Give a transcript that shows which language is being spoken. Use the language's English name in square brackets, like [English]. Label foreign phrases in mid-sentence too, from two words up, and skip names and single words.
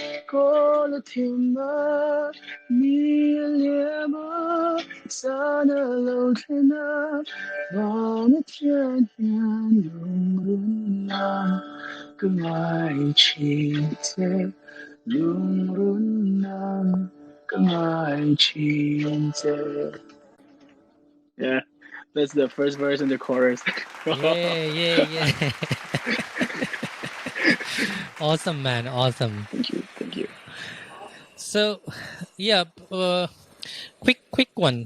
[English] Kolatima Niliama Sana Lotina Vanatian Lung Run Nam Gai chi tse Lung run nam kamai chin tse. Yeah, that's the first verse and the chorus. Yeah. Awesome, man. Awesome. Thank you. So, yeah, quick one.